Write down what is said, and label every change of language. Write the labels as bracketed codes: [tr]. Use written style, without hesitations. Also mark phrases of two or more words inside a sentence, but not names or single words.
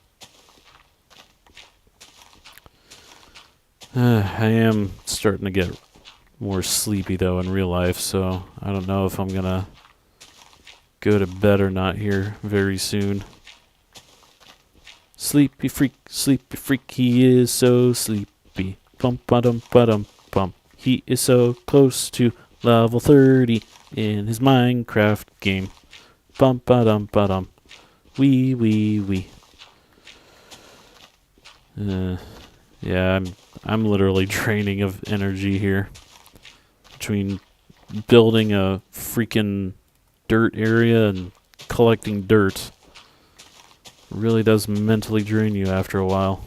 [en] I am starting to get more sleepy though in real life, so I don't know if I'm gonna go to bed or not here very soon. Sleepy freak, he is so sleepy. Bump, ba-dum, ba-dum, bump. He is so close to level 30 in his Minecraft game. Bump, ba-dum, ba-dum. Wee, wee, wee. Yeah, I'm literally draining of energy here. Between building a freaking dirt area and collecting dirt. It really does mentally drain you after a while.